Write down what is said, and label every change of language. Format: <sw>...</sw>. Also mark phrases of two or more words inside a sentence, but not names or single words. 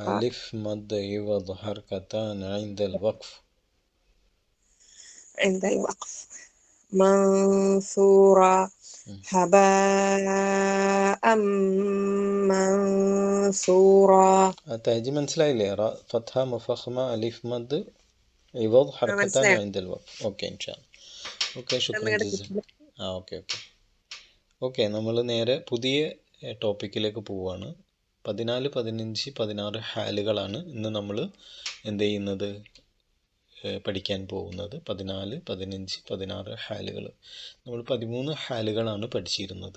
<ar>ألف مد عوض حركتان عند الوقف. منثورا هباء منثورا. تهجي മനസ്സിലായില്ലേ? را فتحة مفخمة ألف مد عوض حركتان عند الوقف.</ar> <ml>ഓക്കെ</ml> <ar>إن شاء الله.</ar> <ml>ഓക്കെ, ശുക്രൻ ജസീൽ. ഓക്കെ, നമ്മൾ നേരെ പുതിയ ടോപ്പിക്കിലേക്ക് പോവുകയാണ്. 14, 15, 16 ഹാലുകളാണ് ഇന്ന് നമ്മൾ എന്ത് ചെയ്യുന്നത്, പഠിക്കാൻ പോകുന്നത്. 14, 15, 16 ഹാലുകൾ. നമ്മൾ 13 ഹാലുകളാണ് പഠിച്ചിരുന്നത്.</ml>